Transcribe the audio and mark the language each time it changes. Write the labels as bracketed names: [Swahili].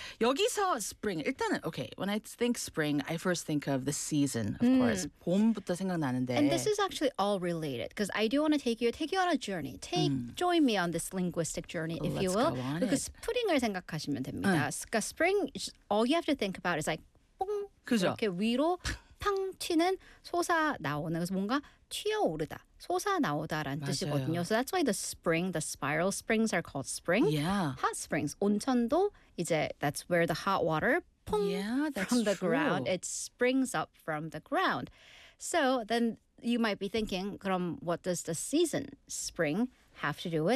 [Korean] 여기서 [English] spring, [Korean] 일단은, [English] okay, when I think spring, I first think of the season, of course. [Korean] 봄부터 생각나는데. [English] And this is actually all related, because I do want to take you on a journey. Join me on this linguistic journey, if you will. Let's go on it. Because [Korean] spring을 생각하시면 됩니다. 그러니까 spring, all you have to think about is like, 뽕, 그죠? 이렇게 위로 팡 튀는 솟아 나오는, 그래서 뭔가 튀어오르다. 솟아나오다라는 뜻이거든요. [English] So that's why the spring, the spiral springs are called spring. Yeah. Hot springs. [Korean] 온천도 이제 [English] that's where the hot water pong from the ground. It springs up from the ground. So then you might be thinking, [Korean] 그럼 [English] what does the season spring have to do with?